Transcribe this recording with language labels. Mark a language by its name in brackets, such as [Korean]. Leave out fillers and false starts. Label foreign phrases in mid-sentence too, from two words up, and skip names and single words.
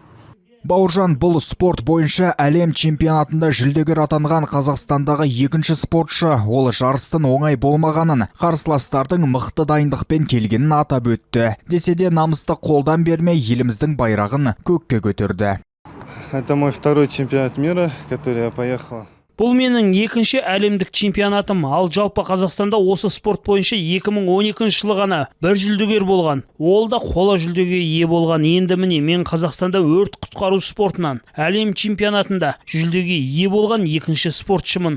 [Kazakh] Бауыржан бұл спорт бойынша әлем чемпионатында жүлдегер атанған Қазақстандағы екінші спортшы. Ол жарыстың оңай болмағанын, қарсыластардың мықты дайындықпен келгенін атап өтті. Десе де намысты қолдан бермей еліміздің байрағын көкке көтерді. [Russian] Это мой второй чемпионат мира, который я поехал. [Kazakh] Бұл менің екінші әлемдік чемпионатым, ал жалпы Қазақстанда осы спорт бойынша 2012 жылы ғана бір жүлдегер болған. Ол да қола жүлдеге ие болған. Енді міне мен Қазақстанда өрт құтқару спортынан әлем чемпионатында жүлдеге ие болған екінші спортшымын.